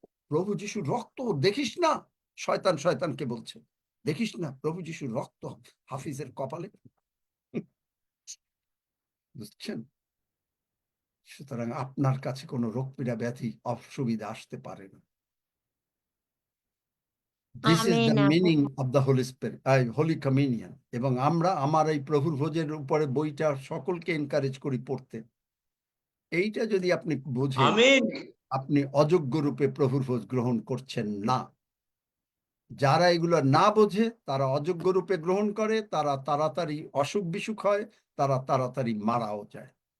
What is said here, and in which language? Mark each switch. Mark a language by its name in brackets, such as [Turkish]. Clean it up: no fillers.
[Bangla] প্রভু যিশুর রক্ত দেখিস না? শয়তান শয়তানকে বলছে, দেখিস না প্রভু যিশুর রক্ত হাফিজের কপালে? বুঝছেন? সুতরাং আপনার কাছে কোনো রোগ পীড়া ব্যাধি অসুবিধা আসতে পারে না। [English] This is the Amen. meaning of the Holy Spirit, Holy Communion. [Bangla] এবং আমরা আমার এই প্রভুর ভোজের উপরে বইটা সকলকে এনকারেজ করি পড়তে। এইটা যদি আপনি বুঝেন, আপনি অযোগ্য রূপে প্রভুর ভোজ গ্রহণ করছেন না। যারা এগুলো না বোঝে, তারা অযোগ্য রূপে গ্রহণ করে, তারা তাড়াতাড়ি অসুখ বিসুখ হয়, তারা তাড়াতাড়ি মারাও যায়।